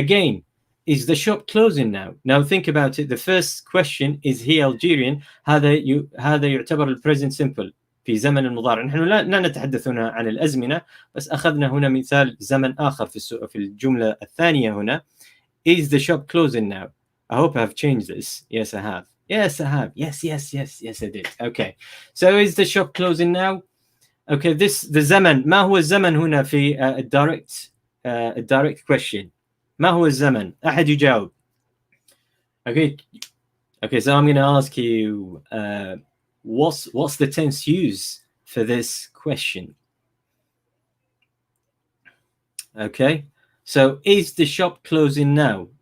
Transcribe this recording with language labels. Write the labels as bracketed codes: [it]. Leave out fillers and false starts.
[en] Again, is the shop closing now? Now think about it. The first question, is he Algerian? [ar] هذا يعتبر present simple في زمن المضارع. نحن لا نتحدث هنا عن الأزمنة, بس أخذنا هنا مثال زمن آخر في الجملة الثانية هنا. [en] Is the shop closing now? I hope I've changed this. Yes, I have. Yes, I have. Yes, I did. Okay. So is the shop closing now? Okay, the زمن. [ar] ما هو الزمن هنا في الdirect question? ما هو الزمن؟ أحد يجاوب. [en] Okay, so I'm going to ask you, what's the tense use for this question? Okay, so is the shop closing now?